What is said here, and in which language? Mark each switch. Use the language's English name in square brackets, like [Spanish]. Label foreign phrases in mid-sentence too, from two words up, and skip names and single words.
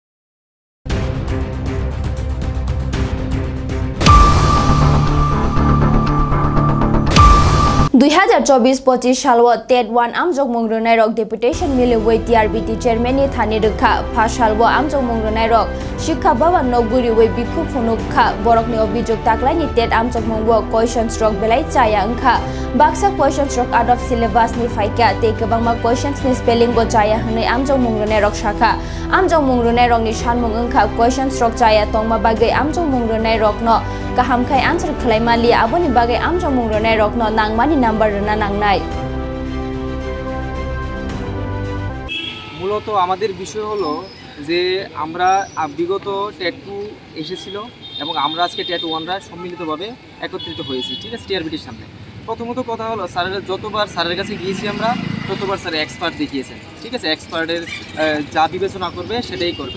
[Kok Borok] 2024-25 salwo tet 1 amjok mungrunai rok deputation miliwei TRBT chairman ni thani rukha pha salwo amjok mungrunai rok shikha baba noguri wei bikhu phunukha borok ni obijog taklai ni tet amjok mungbo questions rok belai chaya angkha baksa questions rok [English] out of syllabus [Kok Borok] ni faika te kabangma questions ni spelling bo chaya hanai amjok mungrunai rok shakha amjok mungrunai rok ni sanmung angkha questions rok chaya tongma bagai amjok mungrunai rok no kaham khai answer khlaimali aboni bagai amjok mungrunai rok no nangmani নাম্বার না নাংনাই। [Bangla] মূলত আমাদের বিষয় হলো যে আমরা বিগত টেট 2 এসেছিল এবং আমরা আজকে টেট 1রা সম্মিলিতভাবে একত্রিত হয়েছি, ঠিক আছে, টিআরবিটির সামনে। প্রথমত কথা হলো স্যারের যতবার স্যারের কাছে গিয়েছি আমরা ততবার স্যার এক্সপার্ট দেখিয়েছেন, ঠিক আছে, এক্সপার্টের যা বিবেচনা করবে সেটাই করবে।